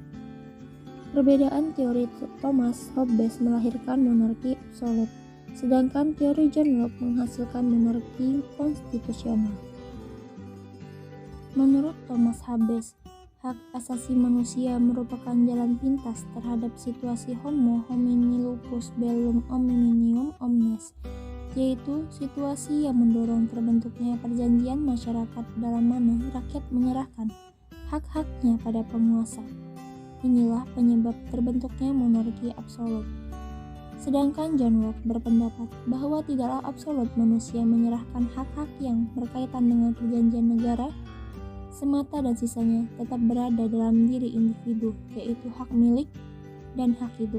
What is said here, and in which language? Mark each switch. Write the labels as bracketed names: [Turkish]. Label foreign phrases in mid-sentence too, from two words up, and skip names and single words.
[Indonesian] Perbedaan teori Thomas Hobbes melahirkan monarki absolut, sedangkan teori John Locke menghasilkan monarki konstitusional. Menurut Thomas Hobbes, hak asasi manusia merupakan jalan pintas terhadap situasi [Latin] homo homini lupus bellum omnium omnes, [Indonesian] yaitu situasi yang mendorong terbentuknya perjanjian masyarakat dalam mana rakyat menyerahkan hak-haknya pada penguasa. Inilah penyebab terbentuknya monarki absolut. Sedangkan John Locke berpendapat bahwa tidaklah absolut manusia menyerahkan hak-hak yang berkaitan dengan perjanjian negara semata dan sisanya tetap berada dalam diri individu, yaitu hak milik dan hak hidup.